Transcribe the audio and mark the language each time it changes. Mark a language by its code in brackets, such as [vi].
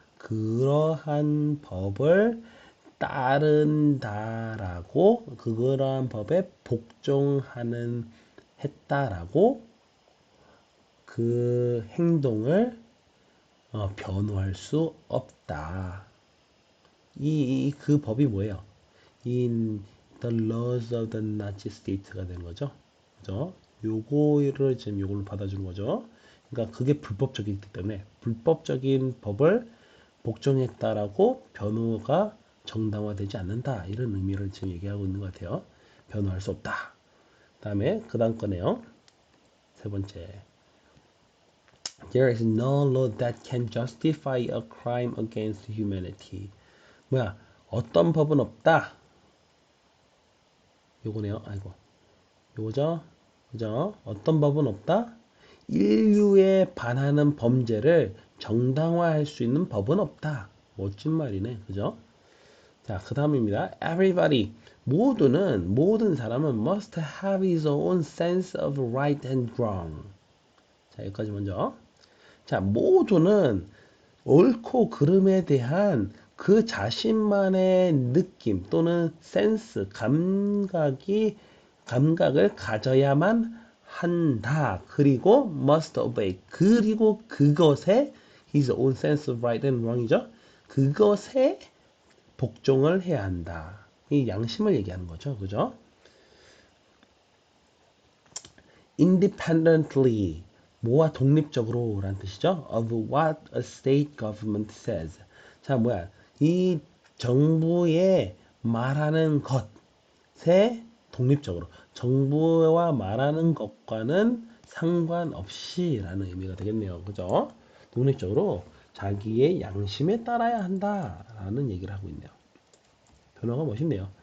[ko] 그러한 법을 따른다라고 그러한 법에 복종하는 했다라고 그 행동을 변호할 수 없다. 그 법이 뭐예요? [en] In the laws of the Nazi state가 되는 거죠. [ko] 그죠? 요거를 지금 요걸로 받아주는 거죠. 그러니까 그게 불법적이기 때문에 불법적인 법을 복종했다라고 변호가 정당화되지 않는다. 이런 의미를 지금 얘기하고 있는 것 같아요. 변호할 수 없다. 다음에 그 다음 거네요. 세 번째. [en] There is no law that can justify a crime against humanity. [ko] 뭐야? 어떤 법은 없다. 요거네요. 아이고. 요거죠? 그죠? 어떤 법은 없다. 인류에 반하는 범죄를 정당화할 수 있는 법은 없다. 멋진 말이네. 그죠? 자, 그 다음입니다. [en] Everybody. [ko] 모든 사람은 [en] must have his own sense of right and wrong. [ko] 자, 여기까지 먼저. 자, 모두는 옳고 그름에 대한 그 자신만의 느낌 또는 센스, 감각을 가져야만 한다. 그리고 [en] must obey. [ko] 그리고 그것에 [en] his own sense of right and wrong이죠. [ko] 그것에 복종을 해야 한다. 이 양심을 얘기하는 거죠. 그죠? [en] Independently. [ko] 뭐와 독립적으로 라는 뜻이죠. [en] Of what a state government says. [ko] 자, 뭐야. 이 정부의 말하는 것에 독립적으로. 정부와 말하는 것과는 상관없이 라는 의미가 되겠네요. 그죠? 독립적으로 자기의 양심에 따라야 한다 라는 얘기를 하고 있네요. 변화가 멋있네요.